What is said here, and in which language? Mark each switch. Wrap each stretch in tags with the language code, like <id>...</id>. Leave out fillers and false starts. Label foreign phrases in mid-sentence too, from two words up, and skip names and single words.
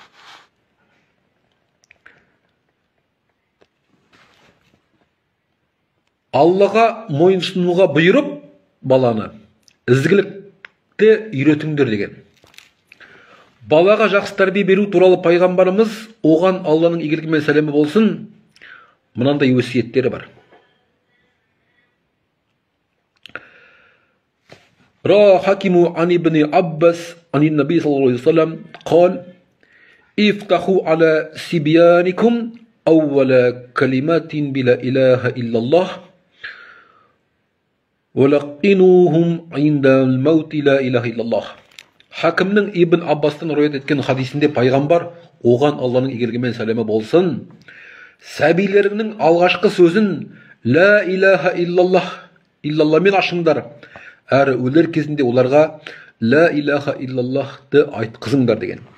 <kk>Аллаға мойынсұнуға бұйырып, баланы ізгілікті үйретіңдер деген. Балаға жақсы тәрбие беру туралы пайғамбарымыз, оған Алланың игілігі мен сәлемі болсын, мынандай өсиеттері бар.</kk> <ar>روى الحاكم عن ابن عباس عن النبي صلى الله عليه و سلم قال: "افتحوا على صبيانكم أول كلمة ب لا إله إلا الله و لقنوهم عند الموت لا إله إلا الله."</ar> <kk>Хакимнің Ибн Аббастан рауият еткен хадисінде пайғамбар, оған Алланың игілігі мен сәлемі болсын, сәбилеріңнің алғашқы сөзін</kk> <ar>لا إله</ar> <kk>илlalлахмен ашыңдар, әрі өлер кезінде оларға</kk> <ar>لا إله</ar> <kk>илlalлахты айтқызыңдар деген.</kk>